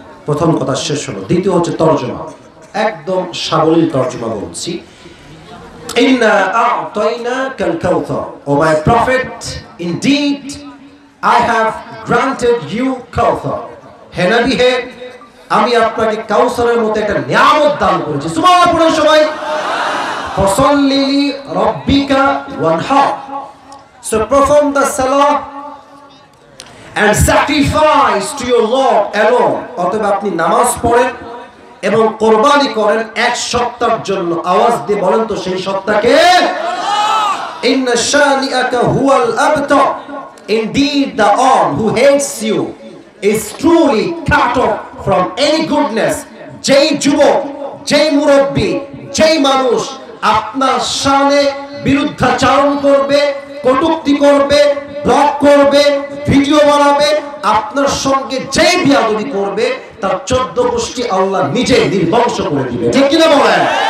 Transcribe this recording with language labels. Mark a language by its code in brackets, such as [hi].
[bn] প্রথম কথা শেষ হলো, দ্বিতীয় হচ্ছে তর্জমা। একদম সাবলীল তর্জমা বলছি। [ar] Inna a'tainaka al-kawthar, [en] O my prophet, indeed I have granted you Kawthar. [bn] হে নবী হে, আমি আপনাকে কাউসারের মতো একটা নিয়ামত দান করেছি। সুবহানাল্লাহ, পড়ুন সবাই। [ar] ফাসাল্লি রাব্বিকা ওয়ানহার, [en] so perform the salah and sacrifice to your Lord alone. [bn] অতএব আপনি নামাজ পড়েন এবং কোরবানি করেন এক সত্তার জন্য। আওয়াজ দিয়ে বলেন তো সেই সত্তাকে। [ar] ইন্না শানিআকা হুয়াল আবতার, [en] indeed the one who hates you is truly cut off from any goodness. [bn] যেই যুবক, যেই মুরব্বী, যেই মানুষ আপনার শানে বিরুদ্ধাচরণ করবে, কটূক্তি করবে, ব্লগ করবে, ভিডিও বানাবে, আপনার সঙ্গে যেই বিয়াদবি করবে, তার 14 গোষ্ঠী আল্লাহ নিজে নির্বংশ করে দিবে, ঠিক কিনা বলেন?